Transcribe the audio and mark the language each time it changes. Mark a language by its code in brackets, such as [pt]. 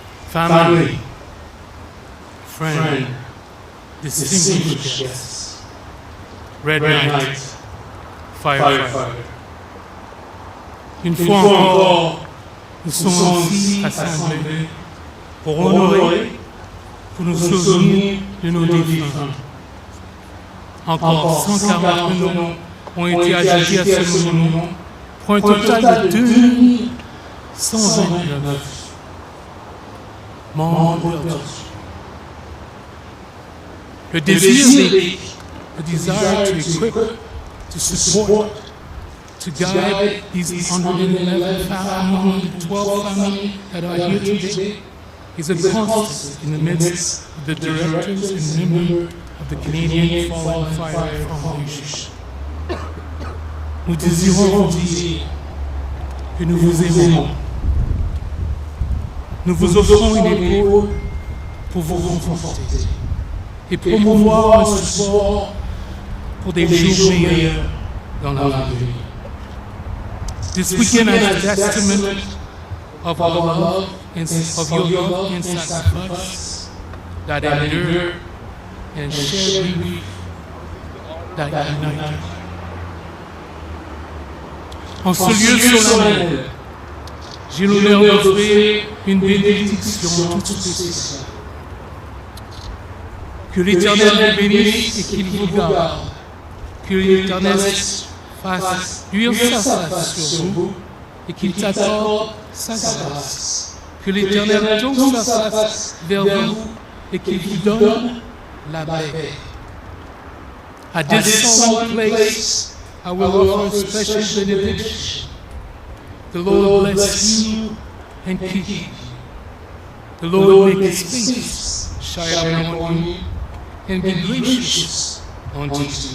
[en] Family, friend, distinguished guests, Red Knight, Firefighter. [fr] Une fois encore, nous sommes ici assemblés pour honorer, pour nous souvenir de nos défunts. Encore 140 noms ont été ajoutés à ce monument pour un total de 2129 membres perdus. Le désir, [en] the desire to equip, to support, to guide these 112 families that are here today is a constant in the midst of the directors and members of the Canadian Fallen Firefighters Foundation. [fr] Nous désirons vous dire que nous vous aimons. Nous vous offrons une épaule pour vous conforter et promouvoir un support pour des jours meilleurs dans l'avenir. This weekend is a testament of our love and of your love and sacrifice that endure and share grief that unite. En ce lieu solennel, j'ai l'honneur d'offrir une bénédiction toute spéciale. Que l'Éternel vous bénisse et qu'il vous garde. Que l'Éternel fasse luire sa face sur vous et qu'il t'accorde sa grâce. Que l'Éternel tourne sa face vers vous et qu'il vous donne la paix. [en] At this solemn place, I will offer a special benediction. The Lord bless you and keep you. The Lord make his face shine upon you and be gracious unto you.